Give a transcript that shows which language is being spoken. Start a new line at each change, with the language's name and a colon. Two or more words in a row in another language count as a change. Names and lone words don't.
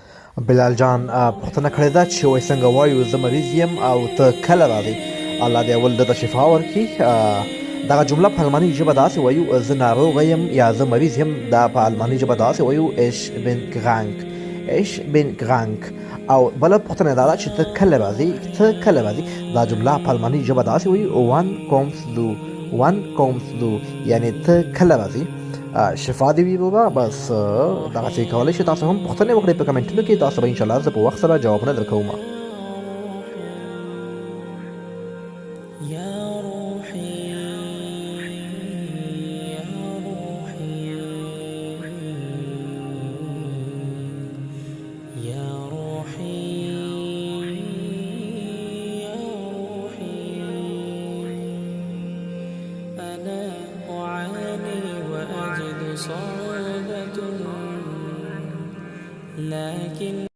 Pashto: بلال جان پوښتنه کړې ده چې وایي څنګه وایو زه مریض یم او ته کله راځې. الله دې اول ده ته شفا ورکړي. دغه جمله په الماني ژبه داسې وایو زه ناروغه یم یا زه مریض یم. دا په الماني ژبه داسې وایو
German: ich bin krank. ich bin krank.
Pashto: او بله پوښتنه دا ده چې ته کله راځې. ته کله راځې دا جمله په الماني ژبه داسې وایو
German: wann kommst du. wann kommst du
Pashto: یعنې ته کله راځې. شفا دې وي بابا. بس دغسې کولی شئ تاسو هم پوښتنې وکړئ په کمنټونو کې. تاسو به انشاءالله زه په وخت سره جوابونه درکوم.
Arabic: يا روحي يا روحي يا روحي يا روحي أنا أعاني وأجد صعوبة لكن